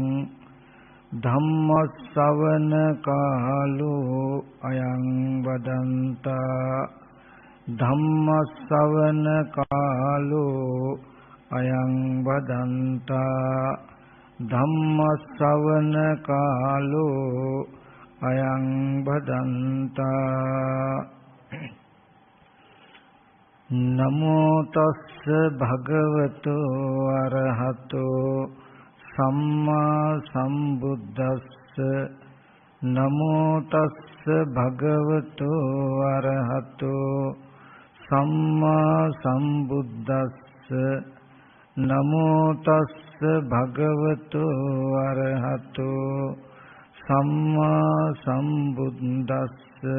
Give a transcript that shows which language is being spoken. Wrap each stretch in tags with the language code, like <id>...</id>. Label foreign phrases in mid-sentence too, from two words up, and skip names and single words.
<pi>ධම්මස්සවන කාලෝ අයං වදන්තා ධම්මස්සවන කාලෝ අයං වදන්තා ධම්මස්සවන කාලෝ අයං වදන්තා නමෝ තස්ස භගවතෝ අරහතෝ සම්මා සම්බුද්දස්ස නමෝ තස්ස භගවතෝ අරහතෝ සම්මා සම්බුද්දස්ස නමෝ තස්ස භගවතෝ අරහතෝ සම්මා සම්බුද්දස්ස</pi>